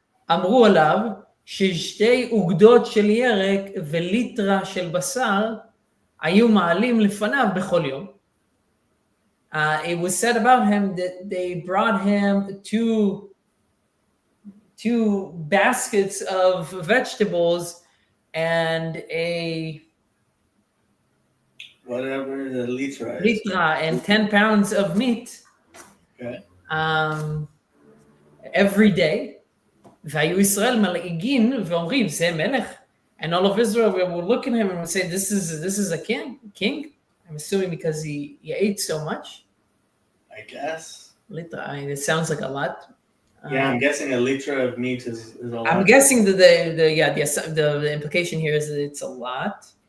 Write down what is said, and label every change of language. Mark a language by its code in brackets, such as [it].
[he] אמרו עליו ששתי אוגדות של ירק וליטרה של בשר היו מעלים לפניו בכל יום. [en] It was said about him that they brought him two baskets of vegetables and a whatever the litra is. And 10 pounds of meat. Okay. Every day. [he] והיו ישראל מלעיגין ואומרים זה מלך. [en] And all of Israel would look at him and would say, "This is a king." I'm assuming because he ate so much. I guess. I mean, it sounds like a lot. Yeah, I'm guessing a liter of meat is a lot. I'm guessing that the implication here is that it's a lot.